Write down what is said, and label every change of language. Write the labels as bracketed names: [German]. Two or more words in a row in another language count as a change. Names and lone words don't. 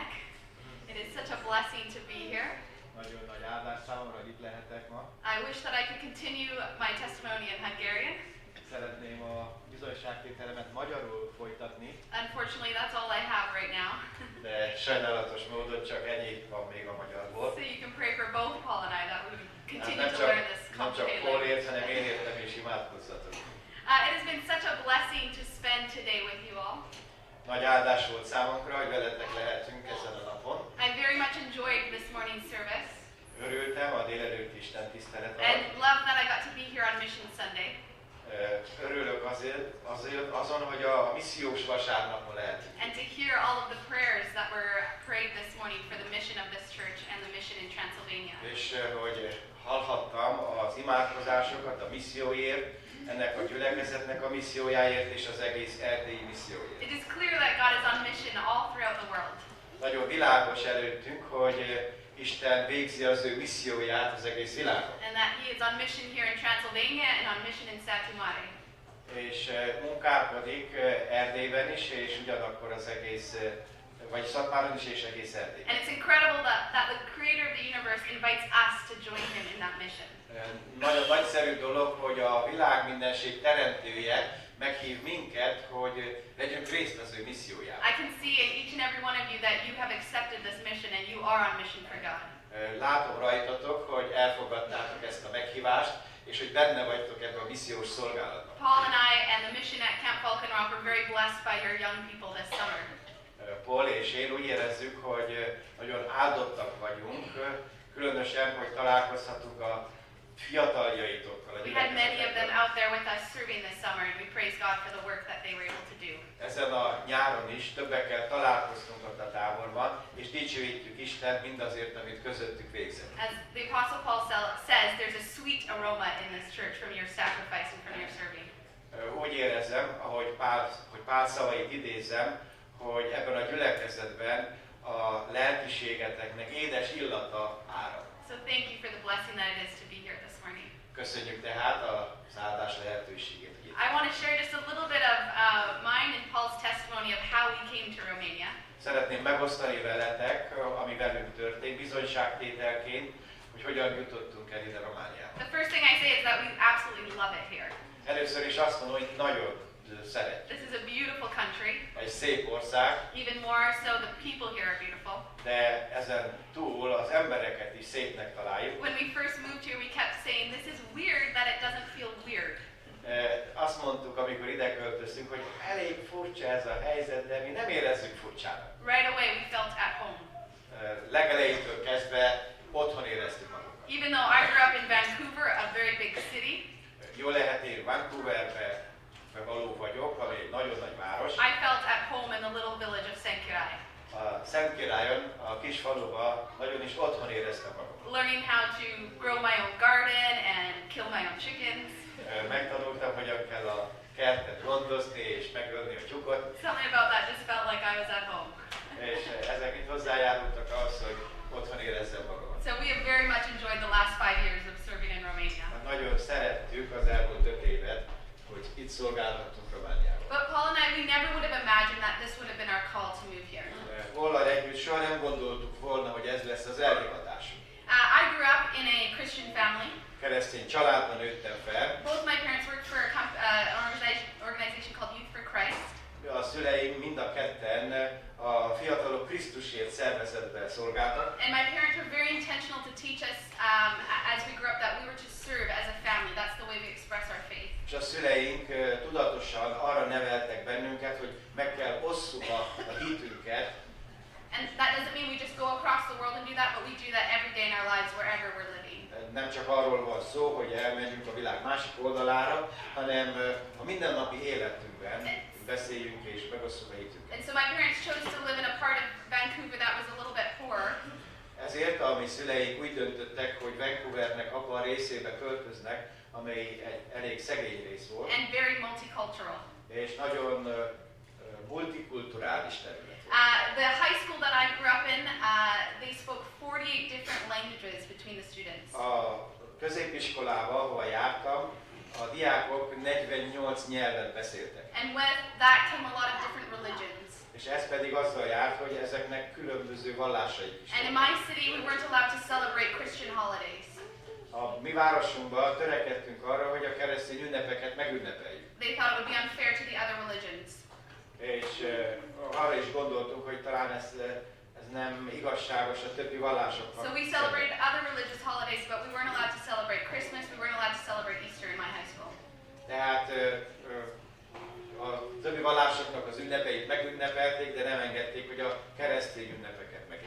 [English] It is such a blessing to be here. [Hungarian] Nagyon nagy áldás számomra, hogy itt lehetek ma. [English] I wish that I could continue my testimony in Hungarian. [Hungarian] Szeretném a bizonyságtételemet magyarul folytatni, [English] Unfortunately, that's all I have right now. [Hungarian] de sajnálatos módon csak ennyi van még a magyarból. [English] So you can pray for both Paul and I that we would continue [Hungarian] Nem [English] to [Hungarian] csak, [English] learn this [Hungarian] nem csak [English] complicated Paul language. [Hungarian] ért, hanem én értem és imádkozzatok. [English] It has been such a blessing to spend today with you all. [Hungarian] Nagy áldás volt számunkra, hogy veletek lehetünk ezen a napon. [English] I very much enjoyed this morning's service [Hungarian] Örültem a délelőtt Isten tisztelet [English] and [Hungarian] alatt. [English] love that I got to be here on Mission Sunday. [Hungarian] Örülök azon, hogy a missziós vasárnapon lehetünk. [English] And to hear all of the prayers that were prayed this morning for the mission of this church and the mission in Transylvania. [Hungarian] És hogy hallhattam az imádkozásokat a misszióért, ennek a gyülekezetnek a missziójáért és az egész erdélyi misszióért. [English] It is clear that God is on mission all throughout the world. [Hungarian] Nagyon világos előttünk, hogy Isten végzi az ő misszióját az egész világon. [English] And that He is on mission here in Transylvania and on mission in Satu Mare. [Hungarian] És munkálkodik Erdélyben is, és ugyanakkor az egész, vagy Szatmáron is, és egész Erdélyben. [English] And it's incredible that the Creator of the universe invites us to join Him in that mission. [Hungarian] Nagyon nagyszerű dolog, hogy a világ mindenség teremtője meghív minket, hogy vegyünk részt az ő missziójában. [English] I can see in each and every one of you that you have accepted this mission and you are on mission for God. [Hungarian] Látom rajtatok, hogy elfogadtátok ezt a meghívást, és hogy benne vagytok ebben a missziós szolgálatban. [English] Paul and I and the mission at Camp Falcon Rock were very blessed by your young people this summer. [Hungarian] Paul és én úgy érezzük, hogy nagyon áldottak vagyunk, különösen, hogy találkozhatunk a fiataljaitokkal. [English] We had many of them out there with us serving this summer, and we praise God for the work that they were able to do. [Hungarian] Ezen a nyáron is többekkel találkoztunk ott a táborban, és dicsőítjük Istent mindazért, amit közöttük végzett. [English] As the Apostle Paul says, there's a sweet aroma in this church from your sacrifice and from your serving. [Hungarian] Úgy érzem, hogy Pál szavait idézem, hogy ebben a gyülekezetben a lelkiségeteknek édes illata árad. [English] So thank you for the blessing that it is to be here this morning. [Hungarian] Köszönjük tehát az áldás lehetőségét. [English] I want to share just a little bit of mine and Paul's testimony of how we came to Romania. [Hungarian] Szeretném megosztani veletek, ami velünk történt, bizonyságtételként, hogy hogyan jutottunk el ide Romániába. [English] The first thing I say is that we absolutely love it here. [Hungarian] Először is azt mondom, hogy nagyon szeretjük. [English] This is a beautiful country. [Hungarian] Egy szép ország. [English] Even more so, the people here are beautiful. [Hungarian] De ezen túl az embereket is szépnek találjuk. [English] When we first moved here, we kept saying, this is weird that it doesn't feel weird. [Hungarian] Azt mondtuk, amikor ide költöztünk, hogy elég furcsa ez a helyzet, de mi nem érezzük furcsának. [English] Right away we felt at home. [Hungarian] Legelejétől kezdve otthon éreztük magunkat. [English] Even though I grew up in Vancouver, a very big city, [Hungarian] Jó lehet, én Vancouverbe való vagyok, ami egy nagyon nagy város. [English] I felt at home in the little village of Szentkirály. [Hungarian] A Szentkirályon, a kis faluban nagyon is otthon éreztem magam. [English] Learning how to grow my own garden and kill my own chickens. [Hungarian] Megtanultam, hogyan kell a kertet gondozni és megölni a tyúkot. [English] Something about that just felt like I was at home. [Hungarian] És ezek itt hozzájárultak ahhoz, hogy otthon érezzem magamat. [English] So we have very much enjoyed the last 5 years of serving in Romania. [Hungarian] Nagyon szerettük az elmúlt 5 évet, hogy itt szolgálhattunk Romániában. [English] But Paul and I, we never would have imagined that this would have been our call to move here. [Hungarian] Paul-al együtt soha nem gondoltuk volna, hogy ez lesz az elhivatásunk. [English] I grew up in a Christian family. [Hungarian] Keresztény családban nőttem fel. [English] Both my parents worked for an organization called Youth for Christ. [Hungarian] A szüleim mind a ketten a Fiatalok Krisztusért szervezetben szolgáltak. [English] And my parents were very intentional to teach us as we grew up that we were to serve as a family. That's the way we express our faith. [Hungarian] És a szüleink tudatosan arra neveltek bennünket, hogy meg kell osszuk a hitünket. [English] And that doesn't mean we just go across the world and do that, but we do that every day in our lives wherever we're living. [Hungarian] Nem csak arról van szó, hogy elmegyünk a világ másik oldalára, hanem a mindennapi életünkben beszéljünk és megosszuk a hitünket. [English] And so my parents chose to live in a part of Vancouver that was a little bit poorer. [Hungarian] Ezért a mi szüleik úgy döntöttek, hogy Vancouvernek abban a részébe költöznek, amely egy elég szegény rész volt. [English] And very multicultural. [Hungarian] És nagyon multikulturális terület. [English] The high school that I grew up in, they spoke 48 different languages between the students. [Hungarian] A középiskolában, ahol jártam, a diákok 48 nyelven beszéltek. [English] And with that came a lot of different religions. [Hungarian] És ez pedig azzal járt, hogy ezeknek különböző vallásaik is. [English] And in my city, we weren't allowed to celebrate Christian holidays. [Hungarian] A mi városunkban törekedtünk arra, hogy a keresztény ünnepeket megünnepeljük. [English] They thought it would be unfair to the other religions. [Hungarian] És arra is gondoltunk, hogy talán ez nem igazságos a többi vallásokkal. [English] So we celebrated other religious holidays, but we weren't allowed to celebrate Christmas, we weren't allowed to celebrate Easter in my high school. [Hungarian] Tehát a többi vallásoknak az ünnepeit megünnepelték, de nem engedték, hogy a keresztény ünnepeket megünnepeljék.